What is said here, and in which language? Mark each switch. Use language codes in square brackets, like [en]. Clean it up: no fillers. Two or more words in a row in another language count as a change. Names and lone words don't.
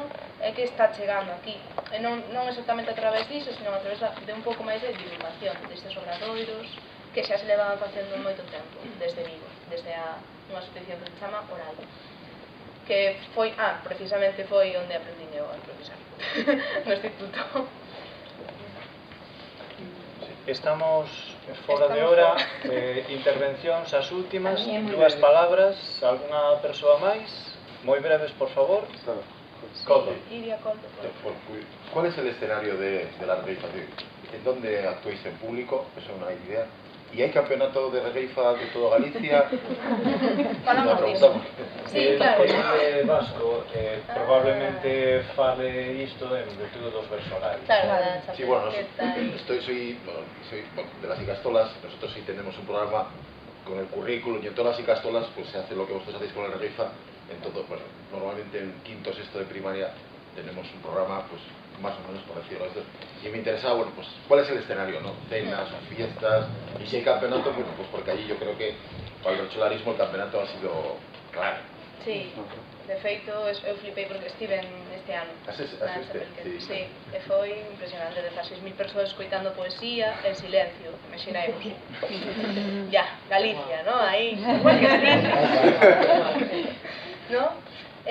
[gl] É que está chegando aquí. E non exactamente a través disso, sino a través de un pouco máis de divulgación destes obradoiros que xa se levan facendo moito tempo, desde Vigo, desde unha asociación que se chama Oral, que foi, precisamente foi onde aprendí eu a improvisar, no instituto. Estamos fora de hora, intervencións as últimas, 2 palabras, algunha persoa máis? Moi breves, por favor. Coldo. Iria Coldo. [es] ¿Cuál es el escenario de la regueifa? ¿En dónde actuáis en público? Eso es una idea. ¿Y hay campeonato de regueifa de todo Galicia? Falamos disso. Sí, claro. [gl] O vasco probablemente fale isto en virtude dos personajes. [es] Claro, sí, bueno, soy de las Icastolas. Nosotros sí tenemos un programa con el currículum, y en todas las Icastolas pues se hace lo que vosotros hacéis con la regueifa. En todo, bueno, normalmente en quinto o sexto de primaria tenemos un programa, pues más o menos por decirlo esto. Y me interesaba, bueno, pues cuál es el escenario, ¿no? Cenas o fiestas, y si hay campeonato, bueno, pues porque allí yo creo que para el recholarismo el campeonato ha sido clave. Sí, [gl] de feito, eu flipei porque estive este ano. Sí, e foi impresionante, 16.000 persoas escoitando poesía en silencio, imaginemos. [es] Ya, Galicia, ¿no? [gl] Aí, igual que Galicia. [es] ¿No?